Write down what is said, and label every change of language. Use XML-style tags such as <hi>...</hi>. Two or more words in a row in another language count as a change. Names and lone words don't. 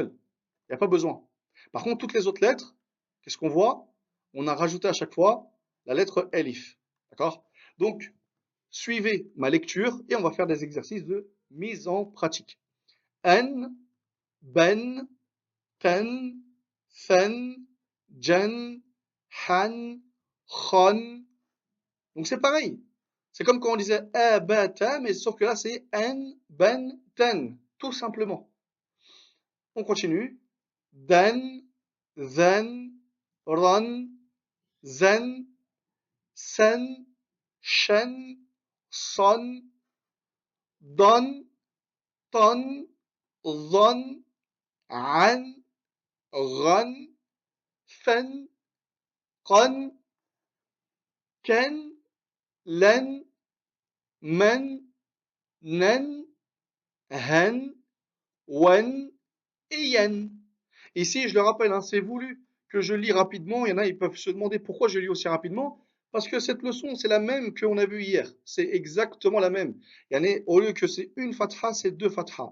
<fr>Il n'y a pas besoin. Par contre, toutes les autres lettres, qu'est-ce qu'on voit? On a rajouté à chaque fois la lettre elif. D'accord? Donc, suivez ma lecture et on va faire des exercices de mise en pratique.</fr> <ar>ان, بن, تن, ثن, جن, حن, خن.</ar> <fr>Donc c'est pareil. C'est comme quand on disait abata, mais sauf que là c'est n, ben, ten. Tout simplement. On continue.</fr> <ar>دن, ذن, رن, زن, سن, شن, صن, ضن, طن, ظن, عن, غن, فن, قن, كن, لن, من, نن, هن, ون et ين.</ar> <fr>Ici, je le rappelle, hein, c'est voulu que je lis rapidement. Il y en a, ils peuvent se demander pourquoi je lis aussi rapidement. Parce que cette leçon, c'est la même qu'on a vue hier. C'est exactement la même. Au lieu que c'est une fatha, c'est deux fatha.</fr>